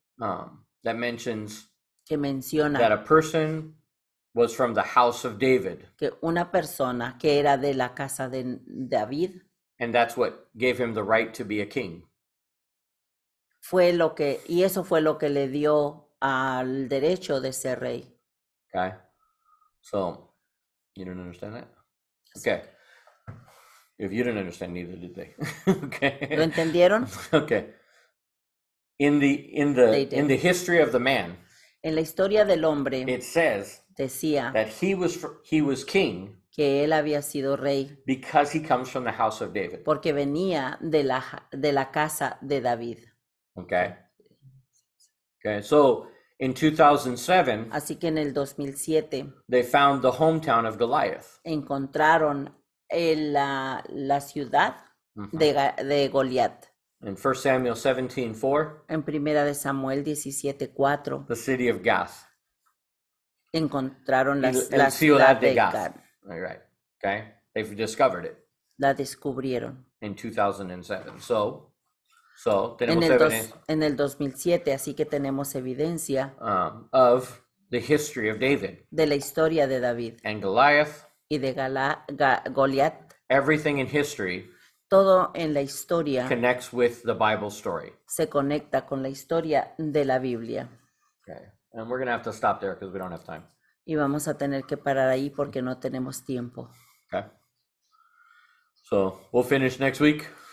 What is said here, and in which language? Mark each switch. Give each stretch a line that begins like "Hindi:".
English: that mentions
Spanish: que
English: that
Spanish: menciona
English: a person was from the house of David,
Spanish: que una persona que era de la casa de David
English: and that's what gave him the right to be a king.
Spanish: y eso fue lo que le dio al derecho de ser rey.
English: Okay, so you don't understand that? Okay, if you didn't understand, neither did they.
Spanish: ¿Lo
English: Okay,
Spanish: entendieron?
English: okay. In They did. the history of the man,
Spanish: En la historia del hombre
English: it says
Spanish: decía
English: that he was king
Spanish: que él había sido rey
English: because he comes from the house of David.
Spanish: porque venía de la casa de David.
English: Okay. Okay. So in 2007,
Spanish: Así que en el 2007
English: they found the hometown of Goliath.
Spanish: encontraron la ciudad de Goliat.
English: In 1 Samuel 17:4,
Spanish: En primera de Samuel 17:4
English: the city of Gath.
Spanish: encontraron La la ciudad de
English: Gath.
Spanish: Gad.
English: All right. Okay. They've discovered it
Spanish: La descubrieron
English: in 2007. So
Spanish: tenemos evidencia en el 2007, así que tenemos evidencia
English: of the history of David
Spanish: de la historia de David
English: and Goliath.
Spanish: y de Goliat.
English: Everything in history
Spanish: Todo en la historia
English: connects with the Bible story.
Spanish: se conecta con la historia de la Biblia.
English: Okay. And we're going to have to stop there because we don't have time.
Spanish: Y vamos a tener que parar ahí porque no tenemos tiempo.
English: Okay. So we'll finish next week